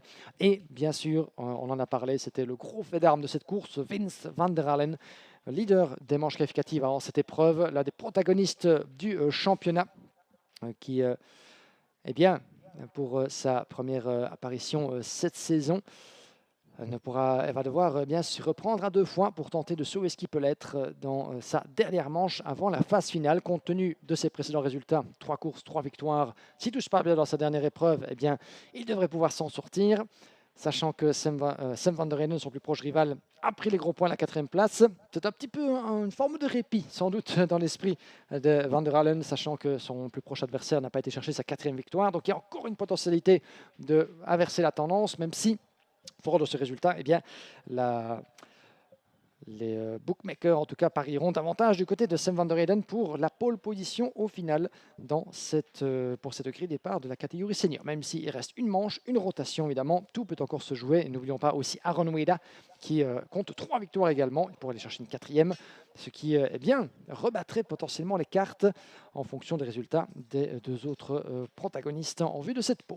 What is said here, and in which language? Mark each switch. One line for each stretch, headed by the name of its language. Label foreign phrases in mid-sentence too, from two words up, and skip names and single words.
French: Et bien sûr, on en a parlé, c'était le gros fait d'armes de cette course, Vince van der Halen, leader des manches qualificatives avant cette épreuve, l'un des protagonistes du championnat, qui, eh bien, pour sa première apparition cette saison, elle va devoir bien se reprendre à 2 fois pour tenter de sauver ce qui peut l'être dans sa dernière manche avant la phase finale. Compte tenu de ses précédents résultats, 3 courses, 3 victoires, s'il ne touche pas bien dans sa dernière épreuve, eh bien, il devrait pouvoir s'en sortir. Sachant que Sam van der Heyden, son plus proche rival, a pris les gros points à la 4e place. C'est un petit peu une forme de répit, sans doute, dans l'esprit de Van der Heyden, sachant que son plus proche adversaire n'a pas été chercher sa 4e victoire. Donc il y a encore une potentialité d'inverser la tendance, même si, fort de ce résultat, eh bien, les bookmakers, en tout cas, parieront davantage du côté de Sam van der Heyden pour la pole position au final pour cette grille départ de la catégorie senior. Même s'il reste une manche, une rotation, évidemment, tout peut encore se jouer. Et n'oublions pas aussi Aaron Weda qui compte 3 victoires également. Il pourrait aller chercher une 4e, ce qui eh bien, rebattrait potentiellement les cartes en fonction des résultats des 2 autres protagonistes en vue de cette pole.